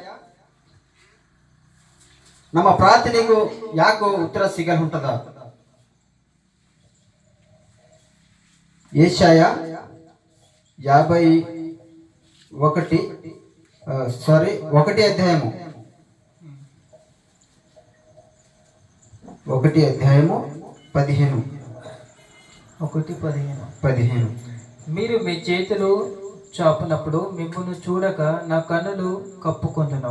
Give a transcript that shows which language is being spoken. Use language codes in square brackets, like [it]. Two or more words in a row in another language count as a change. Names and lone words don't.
[kn] ನಮ್ಮ ಪ್ರಾರ್ಥನೆಗೂ ಯಾಕೋ ಉತ್ತರ ಸಿಗಲು ಉಂಟದ? ಯೆಶಾಯ 1ನೇ అధ్యాయము 15. [te] మీరు మీ చేతులు చాపునప్పుడు మిమ్మును చూడక నా కన్నులు కప్పుకొందును.